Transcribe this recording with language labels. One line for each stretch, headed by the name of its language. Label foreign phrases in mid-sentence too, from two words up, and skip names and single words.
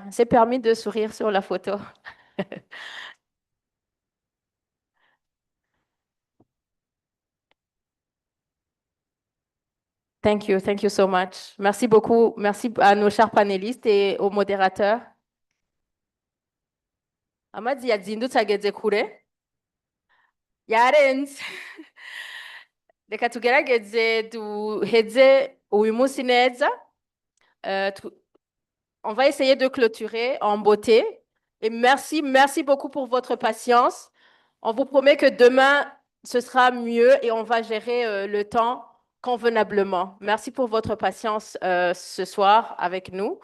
French: C'est permis de sourire sur la photo.
English: Thank you so much.
French: Merci beaucoup. Merci à nos chers panélistes et aux modérateurs.
Rundi: Amazi yazindutse ageze kure. Yarenze. Reka tugerageze duheze uyu munsi neza.
French: On va essayer de clôturer en beauté. Et merci beaucoup pour votre patience. On vous promet que demain, ce sera mieux et on va gérer le temps convenablement. Merci pour votre patience ce soir avec nous.